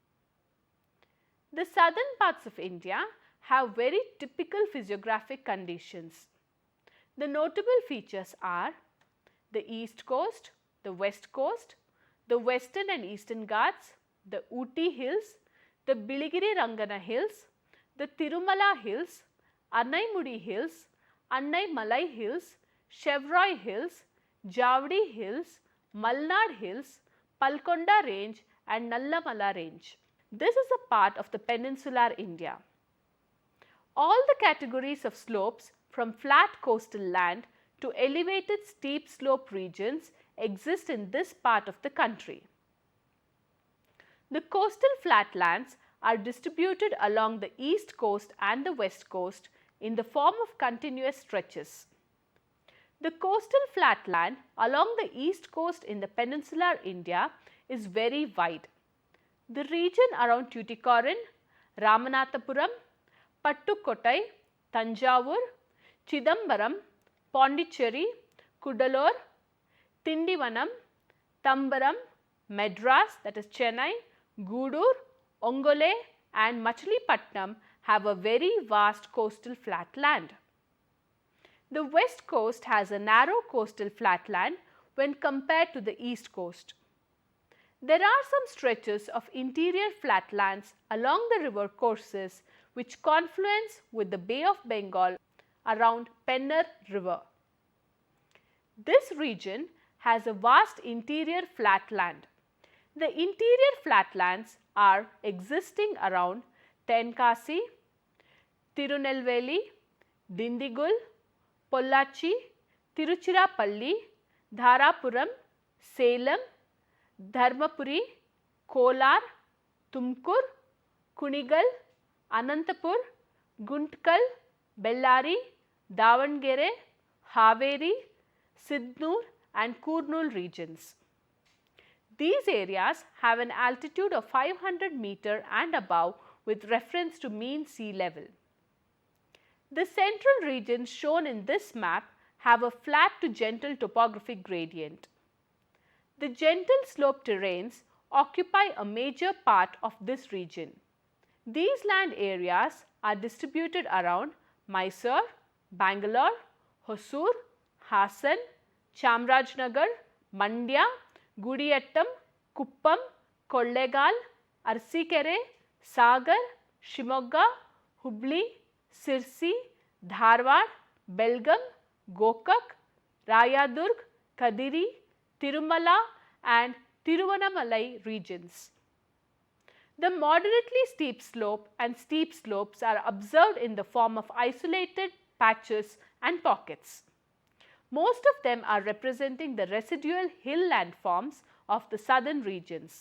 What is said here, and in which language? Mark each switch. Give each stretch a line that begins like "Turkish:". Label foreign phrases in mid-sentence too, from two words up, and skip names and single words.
English: The southern parts of India have very typical physiographic conditions. The notable features are the east coast, the west coast, the western and eastern Ghats, the Ooty hills, the Biligiri Rangana hills, the Tirumala hills, Annaimudi hills, Annai Malai hills, Chevroy hills, Javdi hills, Malnad hills, Palkonda range and Nallamala range. This is a part of the peninsular India. All the categories of slopes from flat coastal land to elevated steep slope regions exist in this part of the country. The coastal flatlands are distributed along the east coast and the west coast in the form of continuous stretches. The coastal flatland along the east coast in the peninsular India is very wide. The region around Tuticorin, Ramanathapuram, Pattukottai, Tanjavur, Chidambaram, Pondicherry, Kudalur, Tindivanam, Tambaram, Madras, that is Chennai, Gudur, Ongole and Machilipatnam have a very vast coastal flatland. The west coast has a narrow coastal flatland when compared to the east coast. There are some stretches of interior flatlands along the river courses which confluence with the Bay of Bengal around Pennar river. This region has a vast interior flatland. The interior flatlands are existing around Tenkasi, Tirunelveli, Dindigul, Pollachi, Tiruchirappalli, Dharapuram, Salem, Dharmapuri, Kolar, Tumkur, Kunigal, Anantapur, Guntkal, Bellari, Davangere, Haveri, Sidnur and Kurnool regions. These areas have an altitude of 500 meter and above with reference to mean sea level. The central regions shown in this map have a flat to gentle topographic gradient. The gentle slope terrains occupy a major part of this region. These land areas are distributed around Mysore, Bangalore, Hosur, Hassan, Chamrajnagar, Mandya, Gudiyattam, Kuppam, Kollegal, Arsikere, Sagar, Shimogga, Hubli, Sirsi, Dharwad, Belgaum, Gokak, Rayadurg, Kadiri, Tirumala and Tiruvannamalai regions. The moderately steep slope and steep slopes are observed in the form of isolated patches and pockets. Most of them are representing the residual hill landforms of the southern regions.